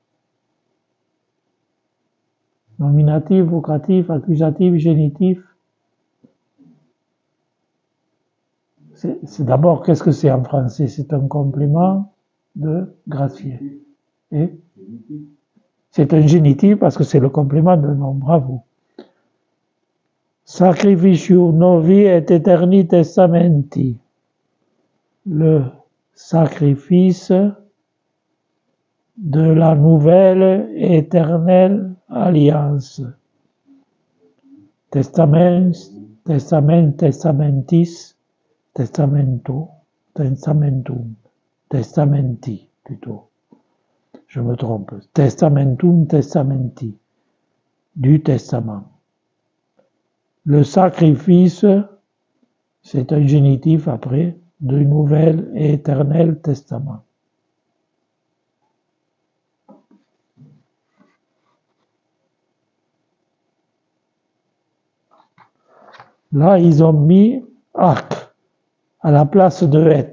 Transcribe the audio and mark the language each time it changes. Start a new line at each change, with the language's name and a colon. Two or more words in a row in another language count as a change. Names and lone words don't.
French: Nominatif, vocatif, accusatif, génitif. C'est d'abord, qu'est-ce que c'est en français? C'est un complément de gracier. Et c'est un génitif parce que c'est le complément de nom. Bravo.
Latin: Sacrificium novi et aeterni testamenti.
French: Le sacrifice de la nouvelle et éternelle alliance. Testament,
Latin: testamentis, testamento, testamentum, testamenti plutôt.
French: Je me trompe.
Latin: Testamentum, testamenti,
French: du testament. Le sacrifice, c'est un génitif après, du nouvel et éternel testament. Là, ils ont mis arc à la place de et.